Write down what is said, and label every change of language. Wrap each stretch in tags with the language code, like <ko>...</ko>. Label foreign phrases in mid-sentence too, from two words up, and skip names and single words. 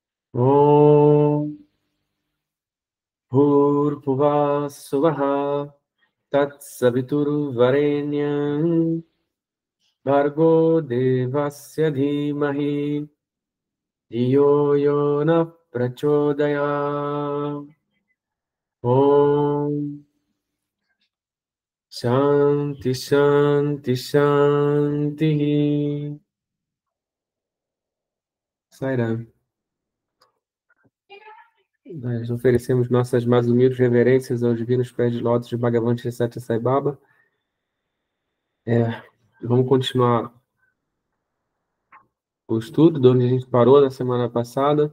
<sa>ॐ भूर्भुवः स्वः तत् सवितुर्वरेण्यं भर्गो देवस्य धीमहि धियो यो नः प्रचोदयात्. ॐ शान्तिः शान्तिः शान्तिः.</sa> <pt>Sairam. Nós oferecemos nossas mais humildes reverências aos divinos pés de lótus de Bhagavan Sri Sai Baba. Vamos continuar o estudo de onde a gente parou na semana passada.</pt>